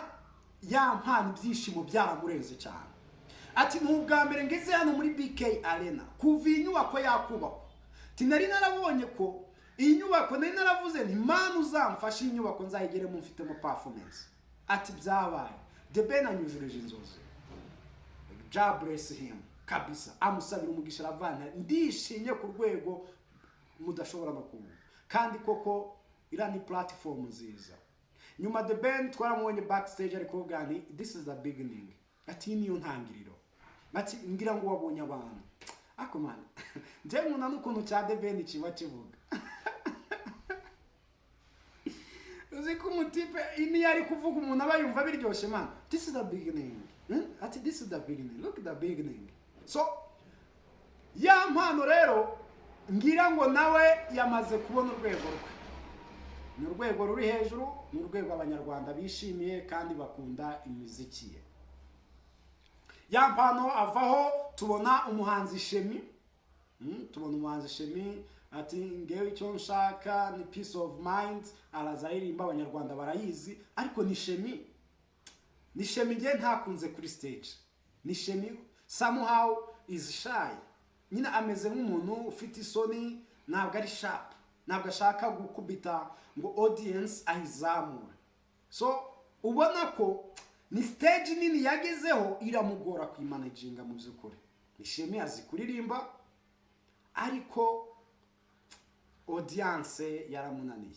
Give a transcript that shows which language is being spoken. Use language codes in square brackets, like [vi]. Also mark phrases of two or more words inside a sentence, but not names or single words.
[rw] Ya mpano byishimo byaramurenze cyane ati nubwa mbere ngeze hano muri BK Arena kuva inyubako yakubakwa tinari narabonye ko iyi nyubako nari naravuze nti manu uzamfasha inyubako nzayigere mu mfitemo performance ati byabaye The Ben anyujureje inzozi. [en] God bless him [rw] kabisa amusabira umugisha ravana ndishimye ku rwego mudashobora no kumva kandi koko ira ni platform nziza. Nyuma The Ben twaramubonye backstage ariko gani [en] this is the beginning [rw] ati niyo ntangiriro ati ngira ngo wabonye abantu ako man nje muna n'ukuntu cya The Ben kiba kivuga uziko umutipe ini yari kuvuga umuntu abayumva biryoshye [en] man this is the beginning [rw] ati [en] this is the beginning look at the beginning. [rw] So ya mpano rero ngira ngo nawe yamaze kubona urwego rwe ni urwego ruri hejuru ni urwego abanyarwanda bishimiye kandi bakunda imiziki ye. Ya mpano avaho tubona umuhanzi Shemi ati ngewe icyo nshaka ni [en] peace of mind [rw] arazayirimba abanyarwanda barayizi ariko ni Shemi nge ntakunze kuri stage ni Shemi [en] somehow is shy [rw] nyina ameze nk'umuntu ufite isoni ntabwo ari sharp ntabwo ashaka gukubita ngo audience ayizamura. So ubona ko ni stage nini yagezeho iramugora kwimanaginga mu byukuri. Ni Shemi azi kuririmba ariko audience yaramunaniye.